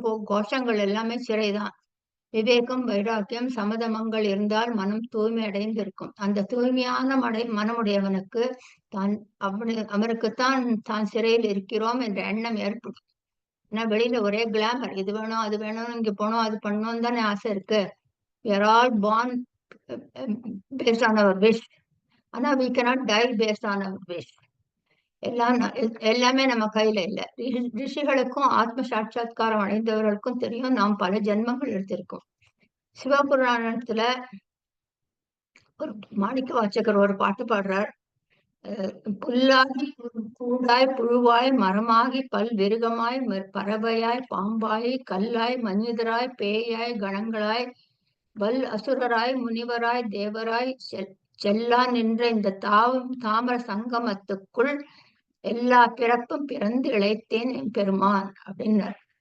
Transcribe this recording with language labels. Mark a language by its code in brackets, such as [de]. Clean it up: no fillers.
[ta] கோஷங்கள் எல்லாமே சிறைதான். விவேகம், வைராக்கியம், சமதமங்கள் இருந்தால் மனம் தூய்மை அடைந்திருக்கும். அந்த தூய்மையான மனமுடையவனுக்கு அவனுக்குத்தான் தான் சிறையில் இருக்கிறோம் என்ற எண்ணம் ஏற்படும். ஏன்னா வெளியில ஒரே கிளாமர், இது வேணும் அது வேணும், இங்க போனோம் அது பண்ணணும் தானே ஆசை இருக்கு. [en] We are all born based on our wish. ஆனா we cannot die based on our wish. [ta] எல்லாமே நம்ம கையில இல்ல. ரிஷிகளுக்கும் ஆத்ம சாட்சா்காரம் அடைந்தவர்களுக்கும் தெரியும், நாம் பல ஜென்மங்கள் எடுத்திருக்கோம். சிவபுராணத்துல ஒரு மாணிக்க வாசகர் ஒரு பாட்டு பாடுறார். புல்லாகி பூடாய் புழுவாய் மரமாகி விருகமாய் பறவையாய் பாம்பாய் கல்லாய் மனிதராய் பேயாய் கணங்களாய் அசுரராய் முனிவராய் தேவராய் செல்லா நின்ற இந்த தாமர சங்கமத்துக்குள் எல்லா பிறப்பும் பிறந்து இழைத்தேன் என் பெருமான் அப்படின்னார்.